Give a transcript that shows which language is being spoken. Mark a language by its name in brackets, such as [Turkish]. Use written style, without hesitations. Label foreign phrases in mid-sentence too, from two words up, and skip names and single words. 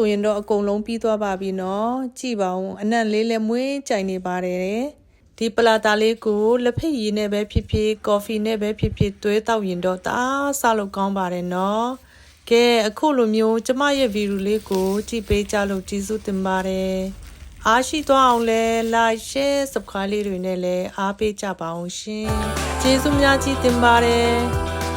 [Burmese] ရင်တော့အကုန်လုံးပြီးသွားပါပြီနော်ကြည့်ပါဦးအနံ့လေးလည်းမွေးကြိုင်နေပါတယ်ဒီပလာတာလေးကိုလက်ဖက်ရည်နဲ့ပဲဖြစ်ဖြစ်ကော်ဖီနဲ့ပဲဖြစ်ဖြစ်သွေးတောက်ရင်တော့တအားစားလို့ကောင်းပါတယ်နော်ကဲအခုလိုမျိုးကျမရဲ့ဗီဒီယိုလေးကိုကြည့်ပေးကြလို့ကျေးဇူးတင်ပါတယ်အားရှိသွားအောင်လဲ [English] like share subscribe [Burmese] လေးတွေနဲ့လည်းအားပေးကြပါအောင်ရှင်ကျေးဇူးများကြီးတင်ပါတယ်